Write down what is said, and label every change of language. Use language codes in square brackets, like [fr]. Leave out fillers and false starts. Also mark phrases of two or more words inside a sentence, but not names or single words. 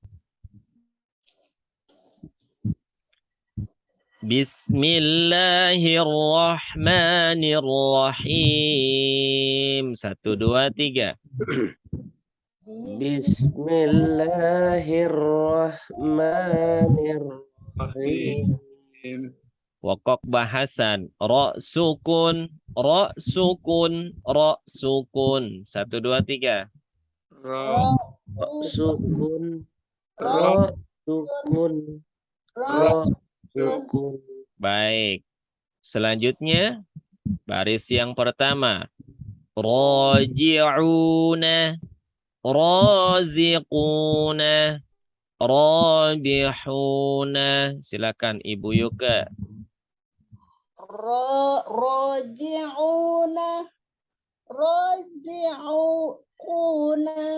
[ar] Bismillahirrahmanirrahim. 1, 2, 3. Bismillahirrahmanirrahim. [id] Wakok bahasan. [ar] راء سكون. راء سكون. راء سكون. 1, 2, 3. Ro سكون، راء سكون، راء سكون. [id] Baik. Selanjutnya. Baris yang pertama. [ar] Raji'una. Raziquna. [id] Rabihuna. Silakan Ibu Yuka. [ar] Roji'una. Roji'una.